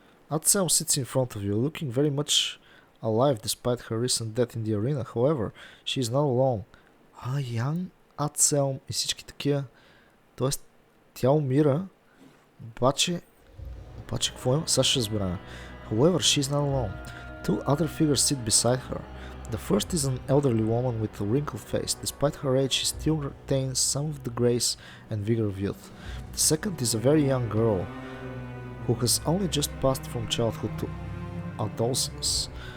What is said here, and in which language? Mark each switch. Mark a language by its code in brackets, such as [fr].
[en] Adselm sits in front of you, looking very much alive despite her recent death in the arena. However, she is not alone. [bg] Young Adselm и всички такива. Тоест, тя умира, обаче какво има? Сега ще разберем. [en] However, she is not alone. Two other figures sit beside her. The first is an elderly woman with a wrinkled face. Despite her age, she still retains some of the grace and vigor of youth. The second is a very young girl who has only just passed from childhood to adolescence.